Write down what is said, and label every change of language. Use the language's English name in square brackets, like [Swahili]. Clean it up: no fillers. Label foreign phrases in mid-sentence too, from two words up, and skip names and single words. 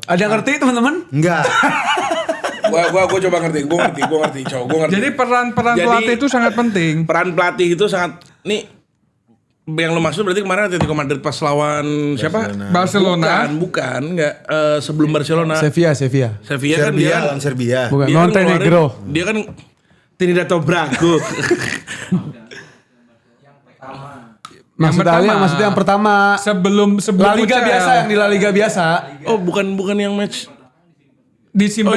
[Indonesian] Ada yang ngerti teman-teman? Enggak. Gua coba ngerti, gue ngerti, cowok, gue ngerti. Jadi peran Jadi, pelatih itu sangat penting. Peran pelatih itu sangat, nih yang lu maksud berarti kemarin Atletico Madrid pas lawan siapa? Barcelona. Bukan, enggak sebelum Barcelona. Sevilla. Sevilla kan Serbia, dia lawan Serbia. Bukan. dia kan Montenegro. ngeluarin- Dia kan Trinidad Tobago. Maksudnya yang pertama. Sebelum La Liga UCL. biasa, yang di La Liga biasa. Oh, bukan yang match. Disimpan